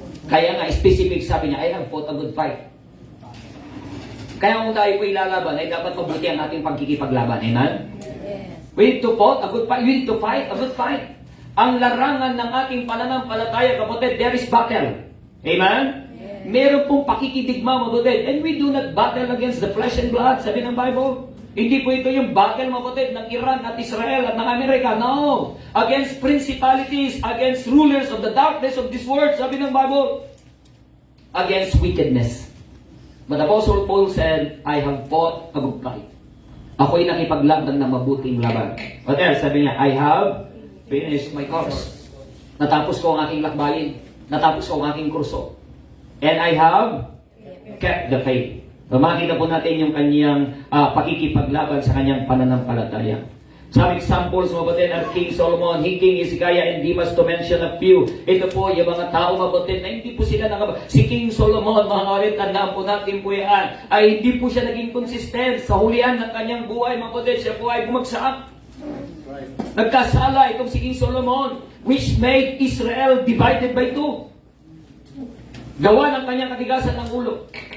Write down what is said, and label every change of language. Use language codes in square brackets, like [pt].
[tl] Kaya nga, specific sabi niya, [en] I have fought a good fight. [tl] Kaya kung tayo po ilalaban, ay dapat mabuti ang ating pagkikipaglaban. [en] Amen? We need to fight a good fight. We need to fight a good fight. [tl] Ang larangan ng ating pananampalataya, kapatid, [en] there is battle. Amen? [tl] Meron pong pakikidigma, kapatid. [en] And we do not battle against the flesh and blood, [tl] sabi ng Bible. Hindi po ito yung battle, kapatid, ng Iran at Israel at ng Amerika. No! [en] Against principalities, against rulers of the darkness of this world, [tl] sabi ng Bible. [en] Against wickedness. But Apostle Paul said, I have fought a good fight. [tl] Ako'y nakipaglaban ng mabuting laban. [en] What else? [tl] Sabi niya, [en] I have finished my course. [tl] Natapos ko ang aking lakbayin. Natapos ko ang aking kurso. [en] And I have kept the faith. [tl] So, makita po natin yung kanyang pakikipaglaban sa kanyang pananampalataya. [en] Some examples, mabutin, at King Solomon, King Hezekiah, and Demas to mention a few. [tl] Ito po, yung mga tao, mabutin, na hindi po sila si King Solomon, mga kawalit, tandaan po natin po yan, ay hindi po siya naging consistent sa hulihan ng kanyang buhay, mabutin, siya po ay bumagsak. Nagkasala itong si [en] King Solomon, which made Israel divided by two. [tl] Gawa ng kanyang katigasan ng ulo.